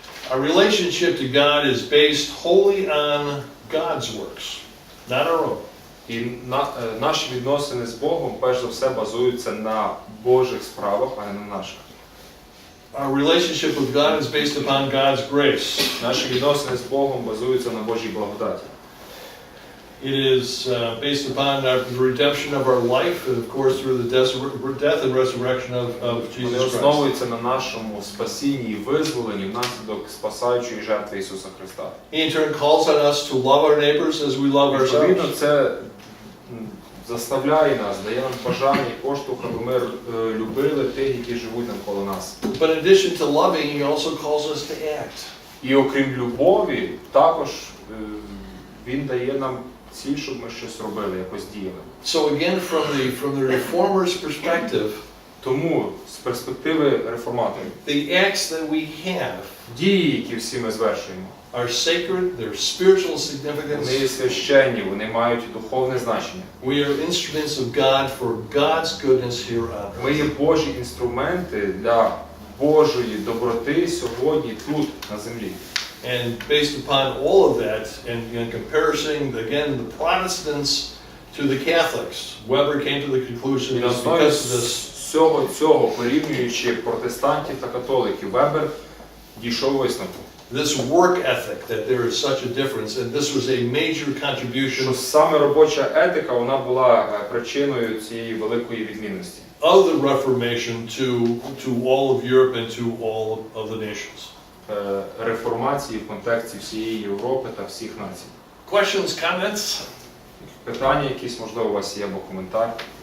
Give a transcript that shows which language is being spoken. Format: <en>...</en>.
<en>Our relationship to God is based wholly on God's works, not our own.</en> <uk>І наші відносини з Богом, перш за все, базуються на Божих справах, а не на наших.</uk> <en>Our relationship with God is based upon God's grace.</en> <uk>Наші відносини з Богом базуються на Божій благодаті.</uk> <en>It is based upon the redemption of our life, and of course through the death and resurrection of</en> <uk>Вони</uk> <en>Jesus Christ.</en> <uk>основуються на нашому спасінні і визволенні внаслідок спасаючої жертви Ісуса Христа.</uk> <en>He in turn calls on us to love our neighbors as we love</en> <uk>Відповідно,</uk> <en>ourselves.</en> <uk>це заставляє нас, дає нам бажання і поштовх, аби ми любили тих, які живуть навколо нас.</uk> <en>But in addition to loving, he also calls us to act.</en> <uk>І окрім любові, також Він дає нам ціль, щоб ми щось робили, якось діяли.</uk> <en>So again, from the reformer's perspective,</en> <uk>тому з перспективи реформаторів,</uk> <en>the acts that we have</en> <uk>дії, які всі ми звершуємо,</uk> <en>are sacred, they're spiritual significance.</en> <uk>вони священні, вони мають духовне значення.</uk> <en>We are instruments of God for God's goodness here on earth.</en> <uk>Ми є Божі інструменти для Божої доброти сьогодні тут, на землі.</uk> <en>And based upon all of that, and in comparison, again, the Protestants to the Catholics, Weber came to the conclusion</en> <uk>І на</uk> <en>that</en> <uk>основі</uk> <en>because of this,</en> <uk>всього цього, порівнюючи протестантів та католиків, Вебер дійшов висновку,</uk> <en>this work ethic, that there is such a difference, and this was a major contribution</en> <uk>що саме робоча етика, вона була причиною цієї великої відмінності.</uk> <en>of the Reformation to all of Europe and to all of the nations.</en> <uk>Реформації в контексті всієї Європи та всіх націй.</uk> <en>Questions, comments?</en> <uk>Питання якісь, можливо, у вас є або коментар?</uk>